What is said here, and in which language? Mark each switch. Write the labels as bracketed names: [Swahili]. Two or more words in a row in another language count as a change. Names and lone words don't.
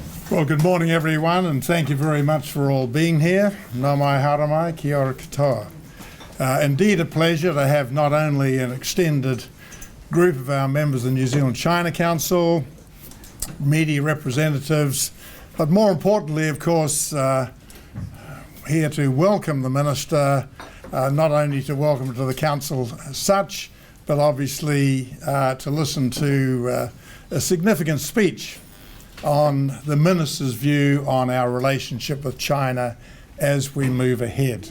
[English] Well, good morning everyone, and thank you very much for all being here. [Māori] Nā mai haramai, kia ora katoa. [English] Indeed a pleasure to have not only an extended group of our members of the New Zealand China Council, media representatives, but more importantly, of course, here to welcome the Minister, not only to welcome her to the Council as such, but obviously to listen to a significant speech on the Minister's view on our relationship with China as we move ahead.